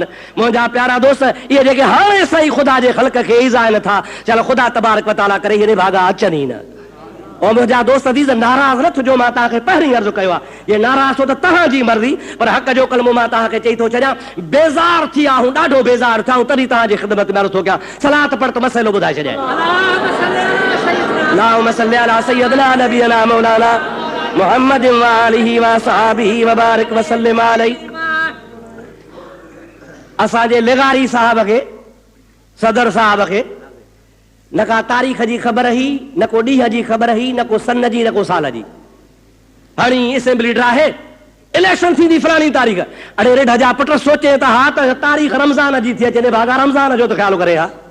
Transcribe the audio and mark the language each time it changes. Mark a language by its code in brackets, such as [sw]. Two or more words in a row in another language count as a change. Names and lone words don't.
[sd] मुंहिंजा प्यारा दोस्त, इहे जेके हाणे सही ख़ुदा जे ख़ल्क़ खे ईज़ाइनि था, चल ख़ुदा [ar] تبارك وتعالى [sd] करे हेॾे भागा अचनि ई न। ऐं मुंहिंजा दोस्त अज़ीज़ नाराज़ न थिजो, मां तव्हांखे पहिरीं अर्ज़ु कयो आहे, ये नाराज़ छो त तव्हांजी मर्ज़ी, पर हक़ जो कलमो मां तव्हांखे चई थो छॾियां। बेज़ार थी विया आहियूं, ॾाढो बेज़ार थिया आहियूं, तॾहिं तव्हांजी ख़िदमत में अर्ज़ु थो कयां। सलात पढ़ त मसइलो ॿुधाए छॾियां। [ar] اللهم صل على سيدنا نبينا مولانا محمد وآله وأصحابه وبارك وسلم عليه. [sd] असांजे लिगारी साहब खे, सदर साहब खे न का तारीख़ जी ख़बर ही, न को ॾींहं जी ख़बर ही, न को सन जी, न को साल जी। हाणे असेंबली ड्राहे इलेक्शन थींदी फलाणी तारीख़, अड़े रेड जा पुट सोचे त हा त तारीख़ रमज़ान जी थी अचे, भागा रमज़ान जो त ख़्याल करे हा।